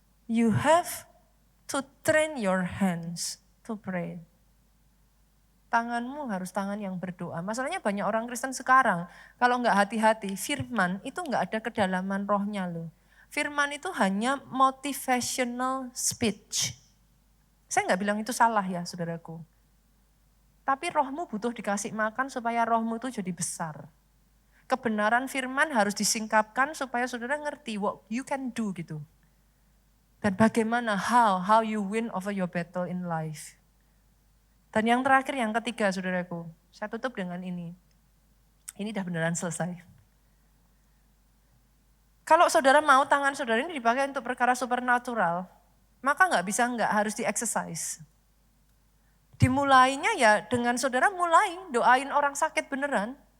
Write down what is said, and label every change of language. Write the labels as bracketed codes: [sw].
[en] You have to train your hands to pray. [id] Tanganmu harus tangan yang berdoa. Masalahnya banyak orang Kristen sekarang, kalau nggak hati-hati, firman itu nggak ada kedalaman rohnya loh. Firman itu hanya motivational speech. Saya nggak bilang itu salah ya saudaraku. Tapi rohmu butuh dikasih makan supaya rohmu itu jadi besar. Kebenaran firman harus disingkapkan supaya saudara ngerti [en] what you can do [id] gitu. Dan bagaimana, [en] how you win over your battle in life. [id] Dan yang terakhir, yang ketiga saudaraku, saya tutup dengan ini. Ini udah beneran selesai. Kalau saudara mau tangan saudara ini dipakai untuk perkara supernatural, maka harus di-exercise. Dimulainya ya dengan saudara mulai doain orang sakit beneran.